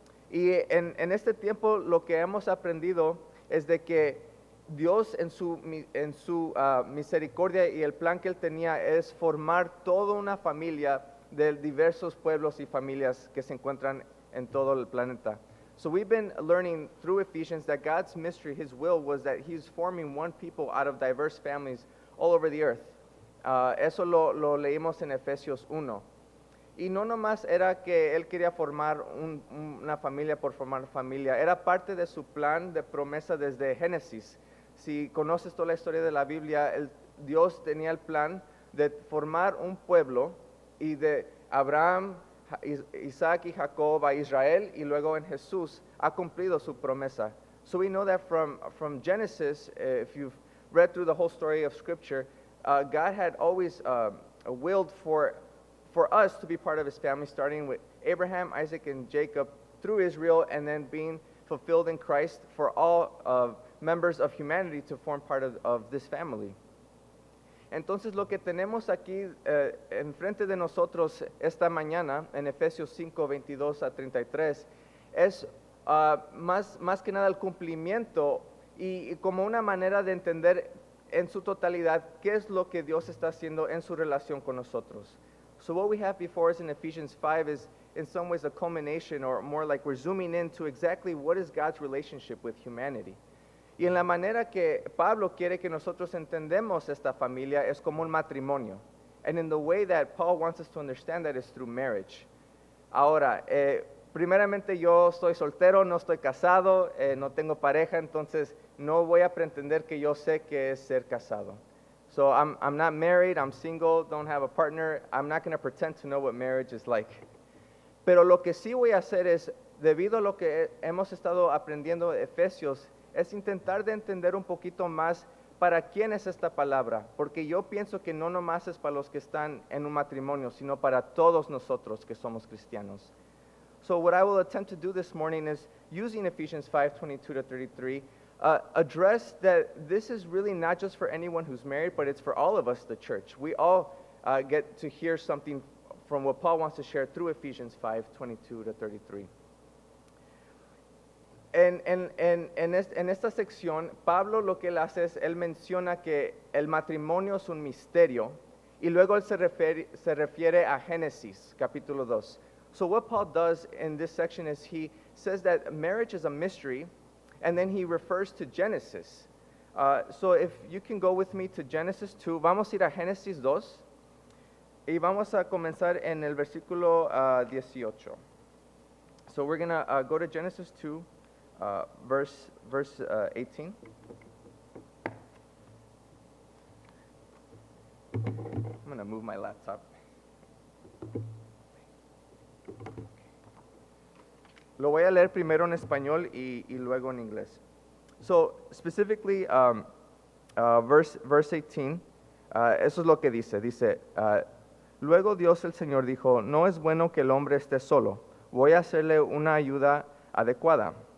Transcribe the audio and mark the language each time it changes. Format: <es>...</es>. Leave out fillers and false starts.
<es>Y en este tiempo lo que hemos aprendido es de que Dios en su misericordia y el plan que Él tenía es formar toda una familia de diversos pueblos y familias que se encuentran en todo el planeta.</es> <en>So we've been learning through Ephesians that God's mystery, His will, was that He's forming one people out of diverse families all over the earth.</en> <es>Eso lo leímos en Efesios 1. Y no nomás era que Él quería formar una familia por formar familia, era parte de su plan de promesa desde Génesis. Si conoces toda la historia de la Biblia, Dios tenía el plan de formar un pueblo y de Abraham, Isaac y Jacob a Israel, y luego en Jesús ha cumplido su promesa.</es> <en>So we know that from Genesis, if you've read through the whole story of Scripture, God had always willed for us to be part of His family, starting with Abraham, Isaac, and Jacob through Israel, and then being fulfilled in Christ for all members of humanity to form part of this family.</en> <es>Entonces lo que tenemos aquí enfrente de nosotros esta mañana, en Efesios 5, 22 a 33, es más que nada el cumplimiento y como una manera de entender en su totalidad qué es lo que Dios está haciendo en su relación con nosotros.</es> <en>So what we have before us in Ephesians 5 is in some ways a culmination, or more like we're zooming into exactly what is God's relationship with humanity.</en> <es>Y en la manera que Pablo quiere que nosotros entendemos esta familia es como un matrimonio.</es> <en>And in the way that Paul wants us to understand that is through marriage.</en> <es>Ahora, primeramente yo estoy soltero, no estoy casado, no tengo pareja, entonces no voy a pretender que yo sé qué es ser casado.</es> <en>So I'm not married, I'm single, don't have a partner. I'm not going to pretend to know what marriage is like.</en> <es>Pero lo que sí voy a hacer es, debido a lo que hemos estado aprendiendo de Efesios, es intentar de entender un poquito más para quién es esta palabra, porque yo pienso que no nomás es para los que están en un matrimonio, sino para todos nosotros que somos cristianos.</es> <en>So what I will attempt to do this morning is, using Ephesians 5:22 to 33, address that this is really not just for anyone who's married, but it's for all of us, the church. We all get to hear something from what Paul wants to share through Ephesians 5:22 to 33.</en> <es>En esta sección, Pablo lo que él hace es, él menciona que el matrimonio es un misterio, y luego él se refiere a Génesis, capítulo 2.</es> <en>So what Paul does in this section is he says that marriage is a mystery, and then he refers to Genesis. So if you can go with me to Genesis 2,</en> <es>vamos a ir a Génesis 2, y vamos a comenzar en el versículo 18.</es> <en>So we're going to go to Genesis 2, verse 18. I'm going to move my laptop.</en> <es>Lo voy a leer primero en español y luego en inglés.</es> <en>So, specifically, verse 18,</en> <es>eso es lo que dice. Dice, luego Dios el Señor dijo, no es bueno que el hombre esté solo, voy a hacerle una ayuda adecuada.</es>